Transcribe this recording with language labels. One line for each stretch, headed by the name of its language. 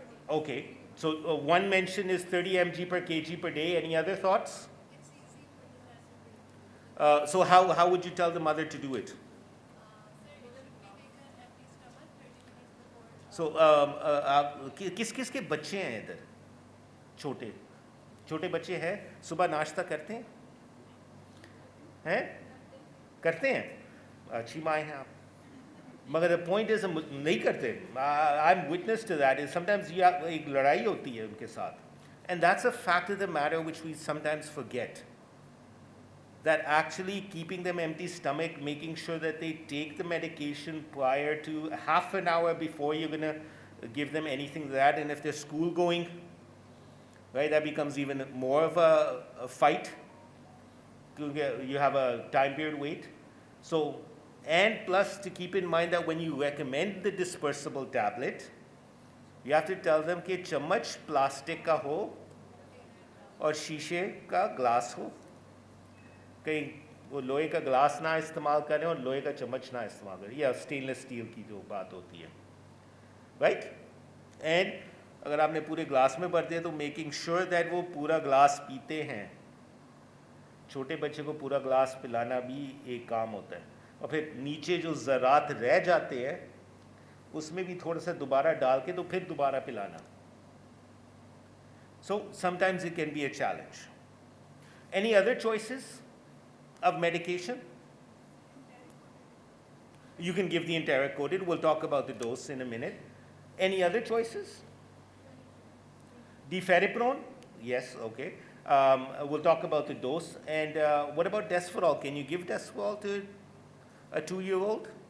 English: Okay, so one mention is 30 mg per kg per day. Any other thoughts? So how would you tell the mother to do it?
Hindi: So किस के बच्चे हैं इधर? छोटे बच्चे हैं, सुबह नाश्ता करते हैं? करते हैं? अच्छी माँ हैं आप. मगर
English: the point is
Hindi: नहीं करते.
English: I'm witness to that. Is sometimes
Hindi: एक लड़ाई होती है उनके साथ,
English: and that's a fact of the matter which we sometimes forget. That actually keeping them empty stomach, making sure that they take the medication prior to half an hour before you're going to give them anything like that. And if they're school going, right, that becomes even more of a fight. You have a time period wait. So, and plus to keep in mind that when you recommend the dispersible tablet, you have to tell them
Hindi: कि चम्मच plastic का हो और शीशे का glass हो. कहीं वो लोहे का ग्लास ना इस्तेमाल करें और लोहे का चम्मच ना इस्तेमाल करें, या स्टेनलेस स्टील की जो बात होती है, राइट. एंड अगर आपने पूरे ग्लास में भर दिया तो
English: making sure that
Hindi: वो पूरा ग्लास पीते हैं. छोटे बच्चे को पूरा ग्लास पिलाना भी एक काम होता है. और फिर नीचे जो ज़रात रह जाते हैं उसमें भी थोड़ा सा दोबारा डाल के तो फिर दोबारा पिलाना.
English: So sometimes it can be a challenge. Any other choices of medication? You can give the enteric coated. We'll talk about the dose in a minute. Any other choices? Deferriprone? Yes, okay. We'll talk about the dose. And what about desferol? Can you give desferol to a 2-year-old?